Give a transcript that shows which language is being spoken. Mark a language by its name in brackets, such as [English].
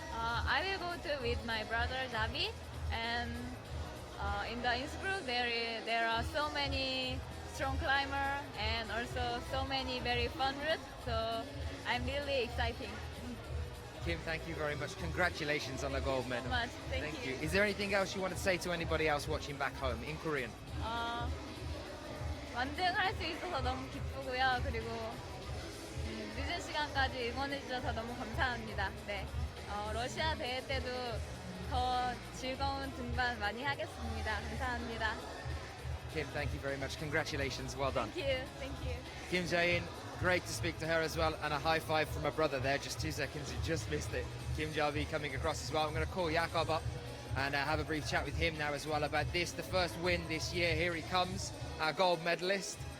[English] I will go to with my brother Zabi, and in the Innsbruck there are so many strong climber and also so many very fun routes. So I'm really excited. Kim, thank you very much. Congratulations on the gold medal. Much. Thank you. Is there anything else you want to say to anybody else watching back home in Korean? [Korean] 완등할 수 있어서 너무 기쁘고요. 그리고 늦은 시간까지 응원해 주셔서 너무 감사합니다. 네, 러시아 대회 때도 더 즐거운 등반 많이 하겠습니다. 감사합니다. [English] Kim, thank you very much. Congratulations. Well done. Thank you. Thank you. Kim Jae-in, great to speak to her as well, and a high five from my brother there. Just 2 seconds, you just missed it. Kim Jae coming across as well. I'm going to call Jakob up and have a brief chat with him now as well about this. The first win this year. Here he comes, our gold medalist.